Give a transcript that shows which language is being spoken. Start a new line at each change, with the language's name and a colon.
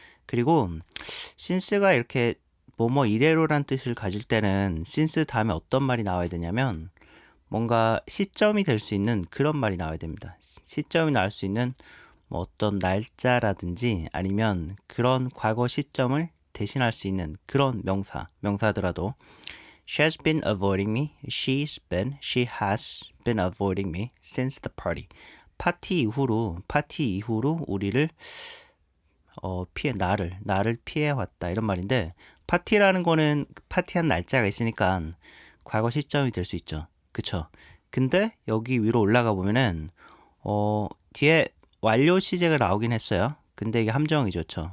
Korean: 그리고 since가 이렇게 뭐뭐 이래로란 뜻을 가질 때는 since 다음에 어떤 말이 나와야 되냐면 뭔가 시점이 될 수 있는 그런 말이 나와야 됩니다. 시점이 나올 수 있는 뭐 어떤 날짜라든지 아니면 그런 과거 시점을 대신할 수 있는 그런 명사더라도 She has been avoiding me.
English: She has been avoiding me since the party.
Korean: 파티 이후로 우리를 나를 피해 왔다 이런 말인데 파티라는 거는 파티한 날짜가 있으니까 과거 시점이 될 수 있죠. 그쵸? 근데 여기 위로 올라가 보면은 뒤에 완료 시제가 나오긴 했어요. 근데 이게 함정이죠. 그쵸?